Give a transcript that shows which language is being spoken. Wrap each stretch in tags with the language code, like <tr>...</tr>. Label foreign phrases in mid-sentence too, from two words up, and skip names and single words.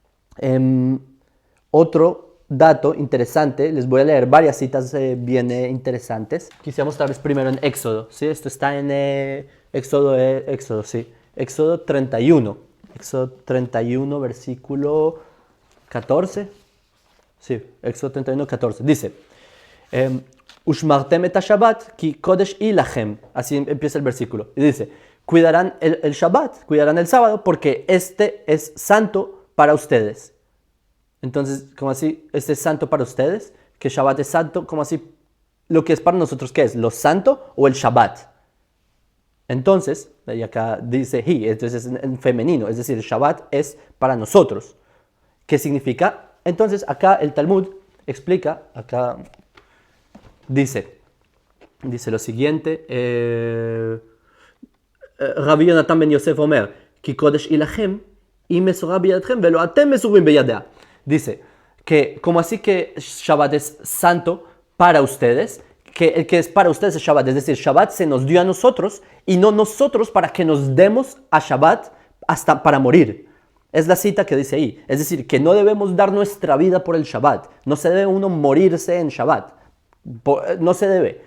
<es>Otro dato interesante, les voy a leer varias citas bien interesantes. Quisiera mostrarles primero en Éxodo, ¿sí? Esto está en Éxodo, sí. Éxodo 31. Éxodo 31, versículo 14. Sí, Éxodo 31, 14. Dice,</es> <he>ושמרתם את שבת כי קודש היא לכם.</he> <es>Así empieza el versículo. Y dice, cuidarán el Shabbat, cuidarán el sábado, porque este es santo para ustedes. Entonces, ¿cómo así? Este es santo para ustedes, que Shabbat es santo, ¿cómo así? Lo que es para nosotros, ¿qué es? ¿Lo santo o el Shabbat? Entonces, y acá dice hi, entonces es en femenino, es decir, el Shabbat es para nosotros. ¿Qué significa? Entonces, acá el Talmud explica, acá dice lo siguiente,</es> <he>רבי יונתן בן יוסף אומר כי קודש היא לכם, y מסורה בידכם ולא אתם מסורים בידה.</he> <es>Dice que, como así que Shabbat es santo para ustedes, que el que es para ustedes es Shabbat, es decir, Shabbat se nos dio a nosotros y no nosotros para que nos demos a Shabbat hasta para morir. Es la cita que dice ahí, es decir, que no debemos dar nuestra vida por el Shabbat, no se debe uno morirse en Shabbat, no se debe.</es>